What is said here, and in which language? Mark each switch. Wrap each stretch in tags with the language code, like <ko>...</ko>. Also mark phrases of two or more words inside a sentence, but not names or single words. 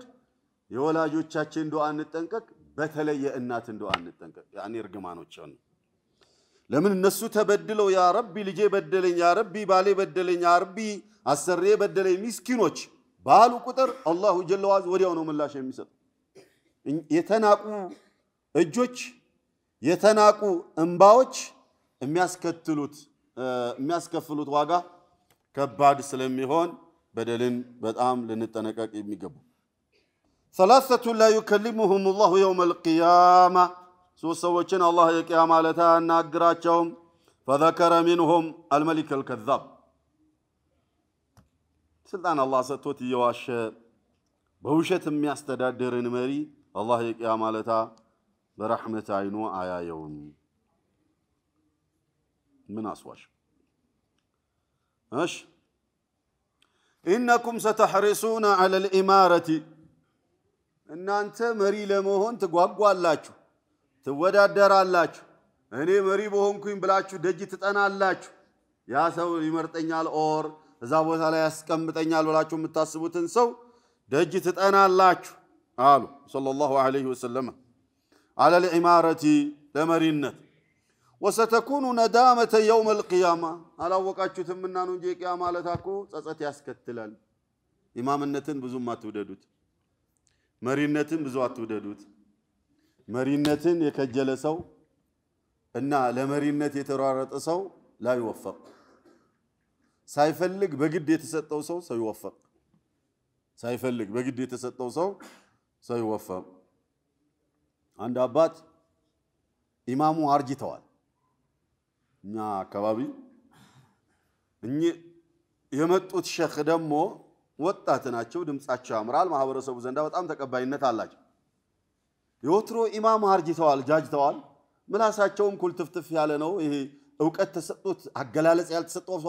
<am>የወላጆቻችን ዱዓ እንጠንቀቅ በተለይ የእናትን ዱዓ እንጠንቀቅ ያኒ እርግማኖች ነው ለምን እነሱ ተበድለው</am> <ar>يا ربي</ar> <am>ልጄ በደለኝ</am> <ar>يا ربي</ar> <am>ባሌ በደለኝ</am> <ar>يا ربي</ar> <am>አሰሬ በደለኝ ምስኪኖች ባሉ ቁጥር</am> <ar>الله جل وعز</ar> <am>ወዲያው ነው ምላሽ የሚሰጥ የተናቁ እጆች የተናቁ እንባዎች የሚያስከፍሉት ዋጋ ከባድ ስለሚሆን በደልን በጣም ልንጠነቀቅ የሚገቡ</am> <ar>ثلاثه لا يكلمهم الله يوم القيامه</ar> <am>سوسوچن الله የቂያማ ለታ ያናግራቸው</am> <ar>فذكر منهم الملك الكذاب سلطان الله</ar> <am>ሰጥቶት ይዋሽ በውሸት የሚያስተዳድርን መሪ الله የቂያማ ለታ በረህመት አይኑ አያየውም ምን አስዋሽ ايش</am> <ar>انكم ستحرصون على الاماره</ar> <am>እናንተ መሪ ለመሆን ተጓጓላችሁ ትወዳደራላችሁ እኔ መሪ በሆንኩኝ ብላችሁ ደጅ ትጠናላችሁ ያ ሰው ይመርጠኛል ኦር እዛ ቦታ ላይ ያስቀምጠኛል ብላችሁ የምታስቡትን ሰው ደጅ ትጠናላችሁ አሉ</am> <ar>صلى الله عليه وسلم</ar> <am>على الاماره ለመሪነት</am> <ar>وستكون ندامه يوم القيامه</ar> <am>አላወቃችሁትምና ነው እንጂ ቂያማ ለታኮ ጸጸት ያስከትላል ኢማምነትን ብዙም አትወደዱት መሪነትን ብዙ አትወደዱት መሪነትን የከጀለ ሰው እና ለመሪነት የተራረጠ ሰው</am> <ar>لا يوفق</ar> <am>ሳይፈልግ በግድ የተሰጠው ሰው ይወፈቅ ሳይፈልግ በግድ የተሰጠው ሰው ይወፈቅ አንድ አባት ኢማሙ አርጅተዋል እኛ አካባቢ የመጡት ሸኽ ደግሞ ወጣት ናቸው ድምጻቸው ያምራል ማህበረሰቡ ዘንዳ በጣም ተቀባይነት አላቸው የወትሮ ኢማም አርጅተዋል ጃጅተዋል ምላሳቸውም ኩልትፍትፍ ያለ ነው ይሄ ዕውቀት ተሰጥቶት አገላለጽ ያልተሰጠው ሰው</am>